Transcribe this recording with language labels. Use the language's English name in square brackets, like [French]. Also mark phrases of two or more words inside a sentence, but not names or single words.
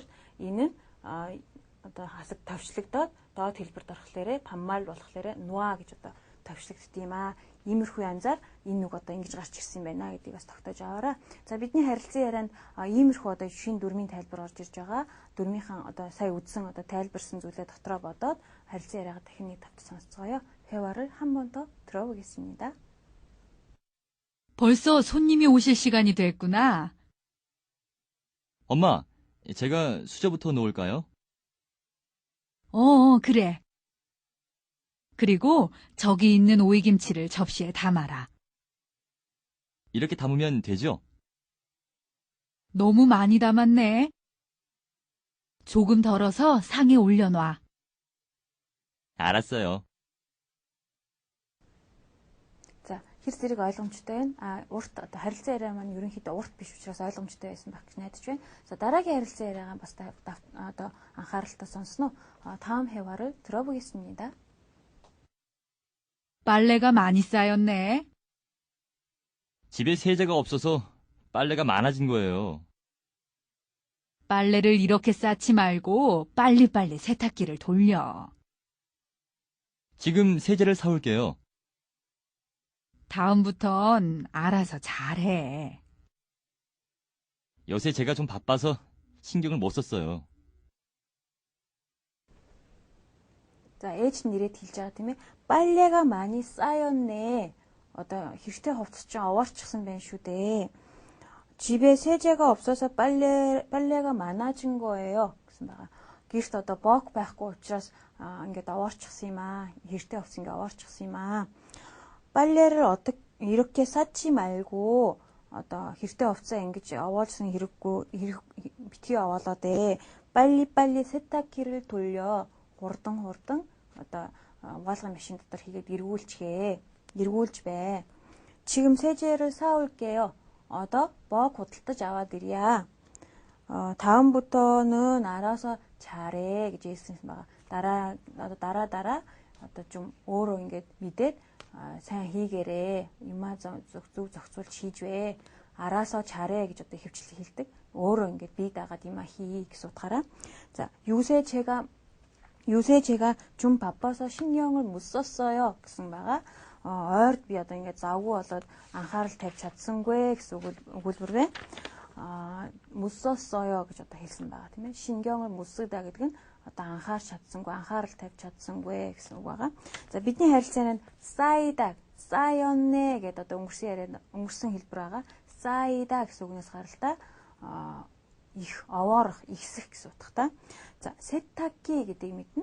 [Mongolian] Энэ нь одоо хасаг тавьчлагдаад доод хэлбэрт орохлоорэ паммал болохлоорэ 노아 гэж одоо тавьчлагддаг юм аа. Иймэрхүү янзаар энэ үг одоо ингэж гарч ирсэн байна гэдгийг бас тогтоож аваарай. За бидний харилцан ярианд иймэрхүү одоо шинэ дүрмийн тайлбар орж ирж байгаа. Дүрмийнхэн одоо сая үдсэн одоо тайлбарсан зүйлээ дотроо бодоод харилцан яриагаа дахин нэг тавьж сонсцгоё. [Korean] 회화를 한 번 더 들어보겠습니다. 벌써 손님이 오실 시간이 됐구나. 엄마, 제가 수저부터 놓을까요? 그래. 그리고 저기 있는 오이김치를 접시에 담아라. 이렇게 담으면 되죠? 너무 많이 담았네. 조금 덜어서 상에 올려놔. 알았어요. [Mongolian] За, хэр зэрэг ойлгомжтой байна. Урт одоо харилцан яриа маань ерөнхийдөө урт биш учраас ойлгомжтой байсан байх гэж найдаж байна. За, дараагийн харилцан яриагаа бас одоо анхааралтай сонсноо. [Korean] 다음 회화를 들어보겠습니다. 빨래가 많이 쌓였네. 집에 세제가 없어서 빨래가 많아진 거예요. 빨래를 이렇게 쌓지 말고 빨리빨리 세탁기를 돌려. 지금 세제를 사올게요. 다음부턴 알아서 잘해. 요새 제가 좀 바빠서 신경을 못 썼어요. [Mongolian] За, ээж нь нэрээд хэлж байгаа тийм ээ. [Korean] 빨래가 많이 쌓였네. [Mongolian] Одоо хэрэгтэй хувцас чинь овоорчихсан байна шүү дээ. [Korean] 집에 세제가 없어서 빨래가 많아진 거예요. [Mongolian] гэсэн байгаа. Гэрт одоо бок байхгүй учраас ингээд овоорчихсан юм аа. Хэрэгтэй хувцас ингээд овоорчихсан юм аа. [Korean] 빨래를 어떻게 이렇게 쌓지 말고 [Mongolian] одоо хэрэгтэй хувцас ингэж овоолсон хэрэггүй битгий овоолоо дээ. [Korean] 빨리빨리 세탁기를 돌려. [Mongolian] хурдан одоо угаалгын машин дотор хийгээд эргүүлж бай. [Korean] 지금 세제를 사올게요. [Mongolian] одоо бок худалдаж аваад ирье. [Korean] 다음부터는 알아서 잘해 [Mongolian] гэж хэлсэн байна. дараа одоо 좀 өөрөө ингээд мэдээд сайн хийгээрээ. Юмаа зөв зохицуулж хийж вэ. [Korean] 알아서 잘해 [Mongolian] гэж одоо хөвчлэн хэлдэг. өөрөө ингээд бие дагаад юмаа хий гэсэн утгаараа. За, [Korean] 요새 제가 좀 바빠서 신경을 못 썼어요 [Mongolian] гэсэн байгаа. Ойрд би одоо ингээд завгүй болоод анхаарал тавьж чадсангүй гэсэн өгүүлбэр байна. [Korean] 못 썼어요 [Mongolian] гэж одоо хэлсэн байгаа тийм ээ. [Korean] 신경을 못 쓰다 [Mongolian] гэдэг нь одоо анхаарч чадсангүй, анхаарал тавьж чадсангүй гэсэн үг байгаа. За, бидний харилцаанд 쌓였네 гэдэг одоо өнгөрсөн хэлбэр байгаа. 쌓이다 гэсэн үгнээс гаралтай их, овоорох, ихсэх гэсэн утгатай. За, сетаки гэдэг мэднэ.